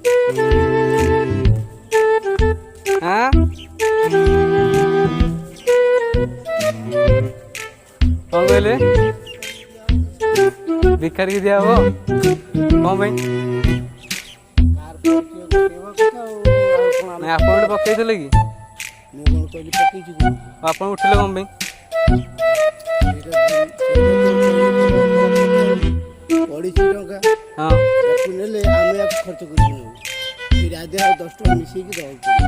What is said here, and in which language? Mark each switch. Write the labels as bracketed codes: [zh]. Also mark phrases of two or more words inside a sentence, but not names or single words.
[hi] हाँ कौन कहले भिखारी दिया वो कौन भाई [or] ନାଇଁ ଆପଣ ଗୋଟେ ପକେଇଥିଲେ କି ମୁଁ କ'ଣ କହିଲି ପକେଇଛି କି? ଆପଣ ଉଠିଲେ କ'ଣ ପାଇଁ? ପଡ଼ିଛି ଟଙ୍କା ହଁ ତାକୁ ନେଲେ ଆମେ ୟାକୁ ଖର୍ଚ୍ଚ କରିବୁ ନେବୁ ଏଇ ରାଧେ ଆଉ 10 ଟଙ୍କା ମିଶେଇକି ଦେବାକୁ ପଡ଼ିବ।